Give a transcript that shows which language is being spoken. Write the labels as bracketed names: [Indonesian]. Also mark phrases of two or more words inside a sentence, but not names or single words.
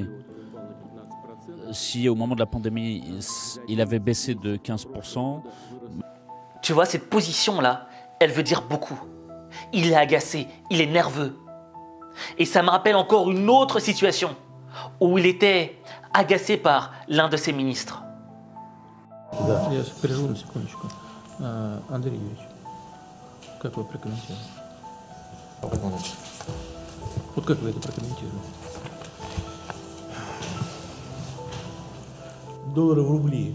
[French] Si au moment de la pandémie, il avait baissé de 15%. Tu vois, cette position-là, elle veut dire beaucoup. Il est agacé, il est nerveux. Et ça me rappelle encore une autre situation où il était agacé par l'un de ses ministres. [Russian] Да, я переживу на секундочку. Андрей Юрьевич, как вы прокомментируете? Вот как вы это прокомментируете? Доллары в рубли.